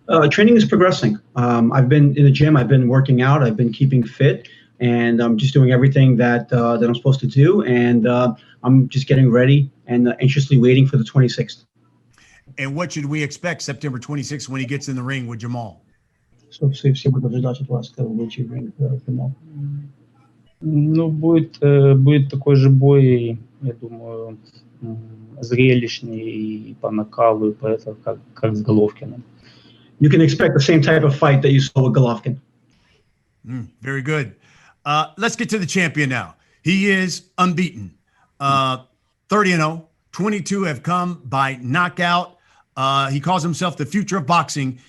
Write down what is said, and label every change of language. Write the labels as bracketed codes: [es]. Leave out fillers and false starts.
[en] Training is progressing. I've been in the gym. I've been working out. I've been keeping fit, and I'm just doing everything that I'm supposed to do. And I'm just getting ready and anxiously waiting for the 26th. And what should we expect September 26th when he gets in the ring with Jermall? [ru] So все будут ждать от вас, когда вы будете в ринг Jermall. Ну, будет такой же бой, я думаю, зрелищный и по накалу, и поэтому как с Головкиным. [en] You can expect the same type of fight that you saw with Golovkin. Very good. Let's get to the champion now. He is unbeaten. 30-0. 22 have come by knockout. He calls himself the future of boxing.